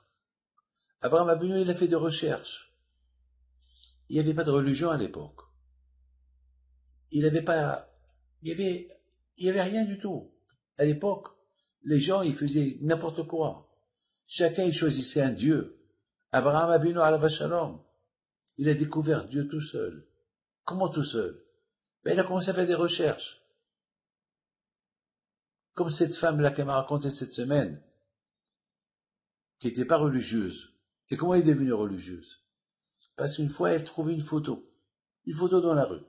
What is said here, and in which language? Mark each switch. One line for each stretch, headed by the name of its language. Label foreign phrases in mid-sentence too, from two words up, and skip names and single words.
French: Abraham Avinu, il a fait des recherches. Il n'y avait pas de religion à l'époque. Il n'y avait rien du tout. À l'époque, les gens, ils faisaient n'importe quoi. Chacun, il choisissait un Dieu.
Hebrew: אברהם אבינו עליו השלום,
French: il a découvert Dieu tout seul. Comment tout seul? Ben, il a commencé à faire des recherches. Comme cette femme-là qui m'a raconté cette semaine, qui n'était pas religieuse. Et comment elle est devenue religieuse? Parce qu'une fois, elle trouvait une photo dans la rue.